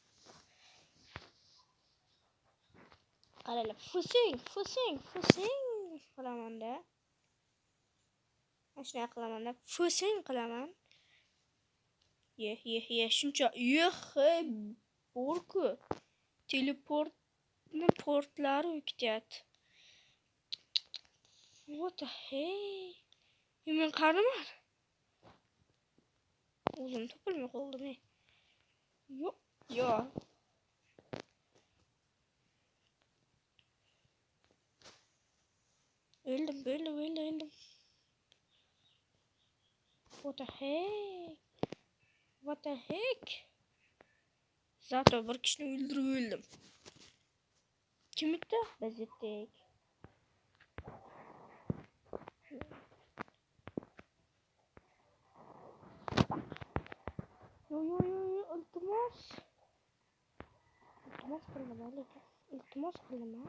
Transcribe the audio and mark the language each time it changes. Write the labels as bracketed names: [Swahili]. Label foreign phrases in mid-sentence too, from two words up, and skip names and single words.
[Uzbek] Qaranglar, fusing qilaman-da. Shunday qilaman-da. Fusing qilaman. Ye. Shuncha borku. Teleportni portlari o'kityapti. [English] What the hey? [Uzbek] Men qaraman. O'zim topilmay qoldim. Yo. Öldüm. [English] What the heck? [Uzbek] Zato bir kishini o'ldirib o'ldim. Kim bitta? Biz yetdik. Yo. Iltimos qilaman.